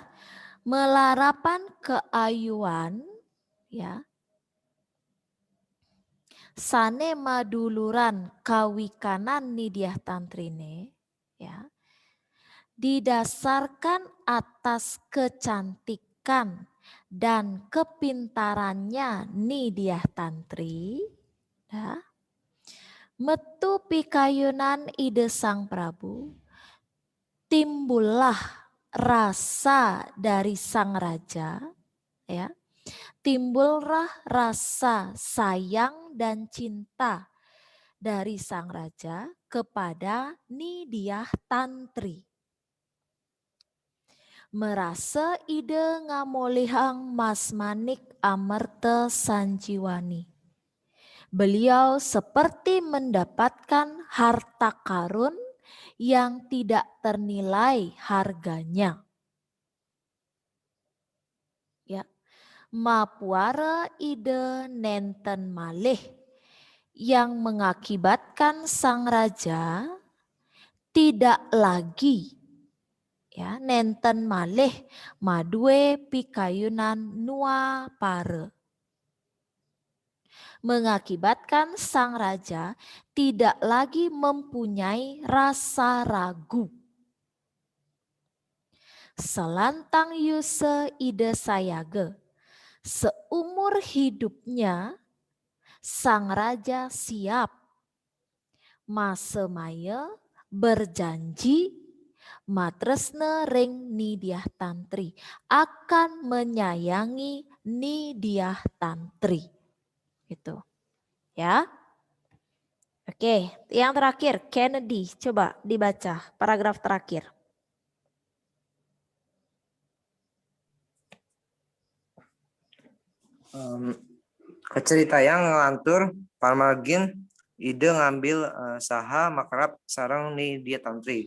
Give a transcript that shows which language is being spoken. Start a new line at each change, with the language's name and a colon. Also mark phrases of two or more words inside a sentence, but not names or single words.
Balinese: Melarapan keayuan ya. Sane maduluran kawikanan nidiah tantrine ya.
Indonesian: Didasarkan atas kecantikan dan kepintarannya nidiah tantri ya.
Balinese: Metu pikayunan ide Sang Prabu,
Indonesian: timbullah rasa dari sang raja ya. Timbullah rasa sayang dan cinta dari sang raja kepada nidiah tantri.
Balinese: Merasa ide ngamolihang Mas Manik amerta sanjiwani.
Indonesian: Beliau seperti mendapatkan harta karun yang tidak ternilai harganya. Ya,
Balinese: mapuara ide nenten malih
Indonesian: yang mengakibatkan sang raja tidak lagi ya
Balinese: nenten malih madue pikayunan nua pare.
Indonesian: Mengakibatkan sang raja tidak lagi mempunyai rasa ragu.
Balinese: Selantang yuse ide sayage,
Indonesian: seumur hidupnya sang raja siap masemaya berjanji
Balinese: matresna ring nidiah tantri,
Indonesian: akan menyayangi nidiah tantri. Gitu. Ya. Oke, yang terakhir Kennedy, coba dibaca paragraf terakhir.
Balinese: Kecerita yang ngelantur pamargin ide ngambil saha makrab sareng ni dia tantri.